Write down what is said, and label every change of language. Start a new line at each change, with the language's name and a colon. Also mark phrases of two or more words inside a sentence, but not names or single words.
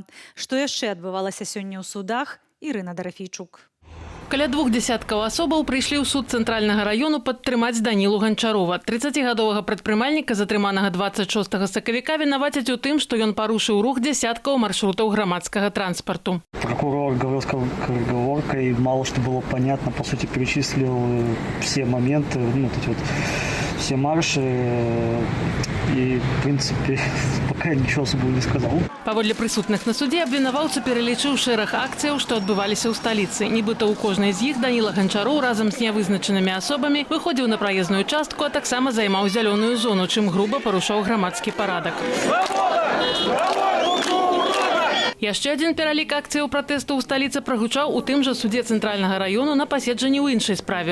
Belarusian: Што яшчэ адбывалася сёння ў судах, Ірына Дарафейчук. Каля 20 асобаў прыйшлі ў суд цэнтральнага раёну падтрымаць Данілу Ганчарова. 30гадовага прадпрымальніка, затрыманага 26 сакавіка, вінавацяць у тым, што ён парушыў рух дзясяткаў маршрутаў грамадскага транспарту.
Russian: Прокурор говорил скороговоркой, мало что было понятно, по сути перечислил все моменты, все марши, и в принципе пока ничего особого не сказал.
Belarusian: Паводле прысутных на судзе абвінаваўца пералічыў шэраг акцыяў, што адбываліся ў сталіцы. Нібыта ў кожнай з іх Даніла Ганчароў разам з нявызначанымі асобамі выходзіў на праезную частку, а таксама займаў зялёную зону, чым груба парушаў грамадскі парадак. Яшчэ адзін пералік акцыяў пратэсту ў сталіцы прагучаў у тым жа судзе цэнтральнага раёну на паседжанні ў іншай справе.